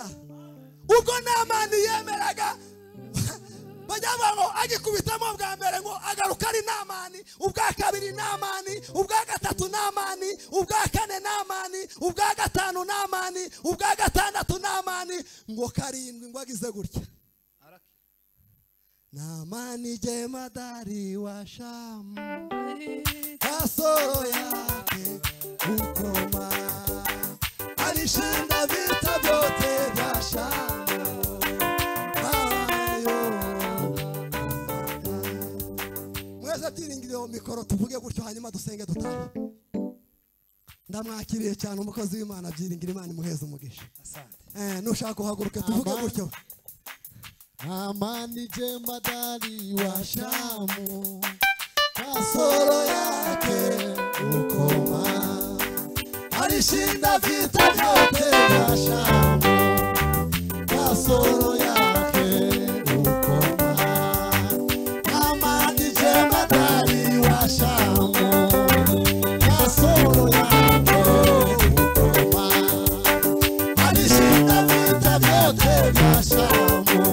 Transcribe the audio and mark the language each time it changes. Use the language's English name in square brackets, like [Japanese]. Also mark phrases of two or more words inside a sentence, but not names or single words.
[Kinyarwanda] Ubwo Namani yemeraga bajyavuga ngo agikubitamo bwa mbere ngo agaruka ari Namani, ubwa kabiri Namani, ubwa gatatu Namani, ubwa kane Namani, ubwa gatanu Namani, ubwa gatandatu Namani, ngo karindwi ngo agize gutya. [Swahili] Namani jemadari wa Shamu, kasoro yake ukoma, alishinda vita vyote vya Shamu. [Kinyarwanda] Mweza byiringiro mikoro tuvuge gutyo hanyuma dusenge dutahe. Ndamwakiriye cyane umukozi w'Imana byiringiro, Imana imuheze umugisha. Asante. Nushaka kuhaguruka tuvuge gutyo. [Swahili] Amani jemadari wa Shamu, kasoro yake ukoma, alishinda vita vyote vya Shamu. Kasoro yake ukoma, amani jemadari wa Shamu, kasoro yake ukoma, alishinda vita vyote vya Shamu.